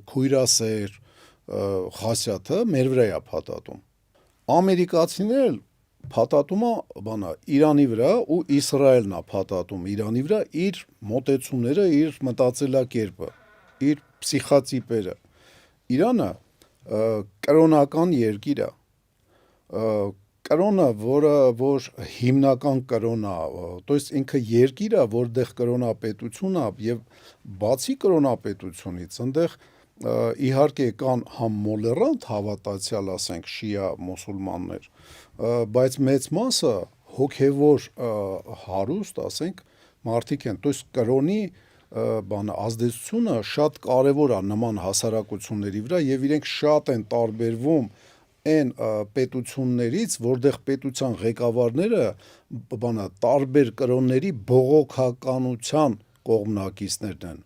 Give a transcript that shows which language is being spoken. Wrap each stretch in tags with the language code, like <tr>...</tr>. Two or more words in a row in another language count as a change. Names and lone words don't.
<hy>քույրասեր խասյաթը մեր վրա է փաթաթում։ Ամերիկացիներն էլ փաթաթում է բանա Իրանի վրա ու Իսրայելն է փաթաթում Իրանի վրա իր մոտեցումները, իր մտածելակերպը, իր փսիխոտիպերը։ Իրանը կրոնական երկիր է, կրոնը, որ հիմնական կրոնա,</hy> <ru>то есть</ru> <hy>ինքը երկիր է, որտեղ կրոնապետություն է եւ բացի կրոնապետությունից այնտեղ իհարկե կան համ մոլերանտ հավատացյալ, ասենք, շիա մուսուլմաններ, բայց մեծ մասը հոգևոր հարուստ, ասենք, մարդիկ են,</hy> <ru>то есть</ru> <hy>կրոնի բանը ազդեցությունը շատ կարևոր է նման հասարակությունների վրա եւ իրենք շատ են տարբերվում այն պետություններից, որտեղ պետության ղեկավարները բանա տարբեր կրոնների բողոքականության կողմնակիցներն են։</hy>